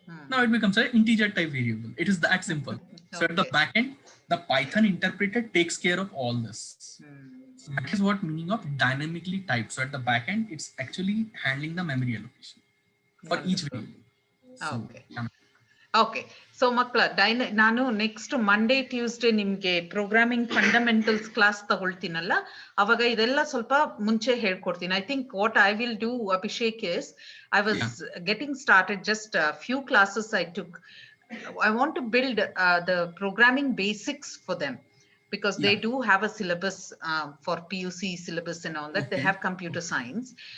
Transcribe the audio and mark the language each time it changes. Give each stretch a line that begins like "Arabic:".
English: Now it becomes an integer type variable. It is that simple. So at the back end, the Python interpreter takes care of all this. So that is what meaning of dynamically typed. So at the back end, it's actually handling the memory allocation for each variable. So,
Kannada: okay. So ಮಕ್ಕಳ ನಾನು next Monday Tuesday ನಿಮ್ಗೆ programming fundamentals class ತಗೊಳ್ತೀನಲ್ಲ, ಅವಾಗ ಇದೆಲ್ಲ ಸ್ವಲ್ಪ ಮುಂಚೆ ಹೇಳ್ಕೊಡ್ತೀನಿ.
English: I think what I will do, Abhishek, is I was getting started, just a few classes I took. I want to build the programming basics for them, because they do have a syllabus for PUC syllabus and all that. They have computer science.